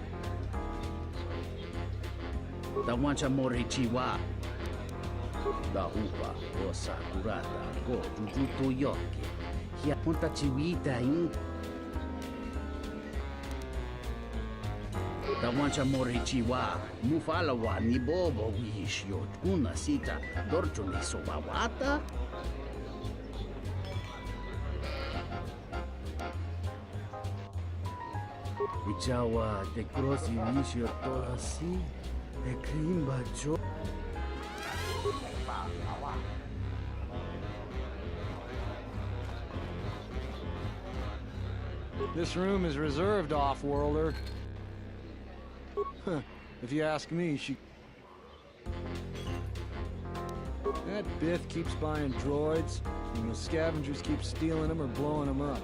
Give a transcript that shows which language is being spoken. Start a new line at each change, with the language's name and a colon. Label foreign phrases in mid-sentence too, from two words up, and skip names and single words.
English: Da wancha mori chiwa. Da upa o sakurata go jujuto yoke. Hia punta chiwita in. Da wancha mori chiwa. Mufala wa ni bobo wishyo. Una sita dorcho ni sobawata. Ichawa te crosi visio toda si e krimba jo. This room is reserved, off-worlder. If you ask me, she... That Biff keeps buying droids, and the scavengers keep stealing them or blowing them up.